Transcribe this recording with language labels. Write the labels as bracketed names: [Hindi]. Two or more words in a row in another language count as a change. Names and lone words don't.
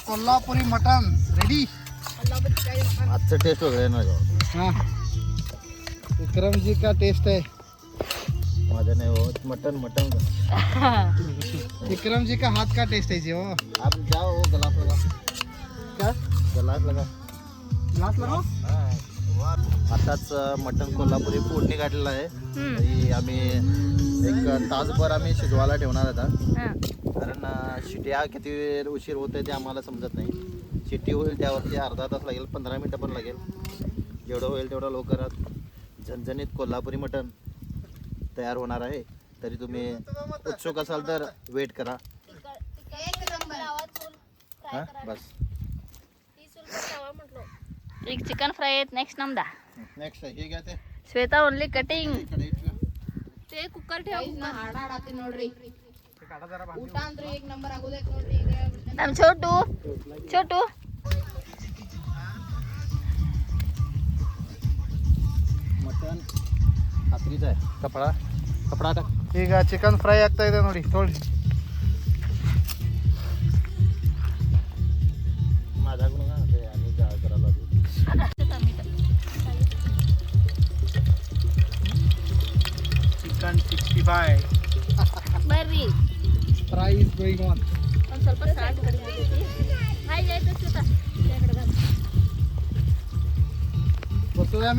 [Marathi] कोल्हापुरी मटन रेडी. आजचं टेस्ट वगैरे ना [Hindi] हाँ विक्रम जी का टेस्ट है. [Marathi] माझं नाही हो मटन मटन [Hindi] विक्रम जी का हाथ का टेस्ट है जी. [Marathi] हो [Hindi] आप जाओ गलास लगा क्या गलास लगा ग्लास लगाओ. [Marathi] आताच मटन कोल्हापुरी फोडणी काढलेलं आहे. तरी आम्ही एक तासभर आम्ही शिजवायला ठेवणार आता, कारण शिट्या किती वेळ उशीर होते ते आम्हाला समजत नाही. शिट्टी होईल त्यावरती अर्धा तास लागेल, 15 मिनटं पण लागेल. जेवढं होईल तेवढं लवकरात झणझणीत कोल्हापुरी मटन तयार होणार आहे. तरी तुम्ही उत्सुक असाल तर वेट करा. [Hindi] हां बस. [Kannada] ಈಗ [English] chicken fry [Kannada] ಐತ್ ನೆಕ್ಸ್ಟ್ ನಮ್ದ. [Marathi] नेक्स्ट हे घ्या ते [English] ಶ್ವೇತಾ only cutting. [Marathi] ते कुकर ठेव हाड हाडाती ನೋಡ್ರಿ. [Kannada] ಊಟ ಅಂದ್ರೆ [Marathi] एक नंबर [Kannada] ಆಗೋದೈತೆ ನೋಡ್ರಿ. ಈಗ ನಮ್ छोटू [Marathi] मटन खात्रीच आहे. कपडा टाक. [Kannada] ಈಗ [English] chicken fry [Kannada] ಆಗ್ತಾ ಇದೆ ನೋಡಿ ತೊಗೊಳ್ಳಿ. [Marathi] माझ्याकडून का ते आम्ही काय करायला लागलो. [Kannada] ಚಿಕನ್ 65. ಬರ್ರಿ [English] fry is going on. [Kannada] ಒಂದ್ ಸ್ವಲ್ಪ ಸಾಲ್ಟ್ ಕಡಿಮೆ ಆಗೈತಿ. ಹಾಯ್ ಆಯ್ತು ಶ್ವೇತಾ ಬರ್ತದೆ ಅಮ್ಮಿ.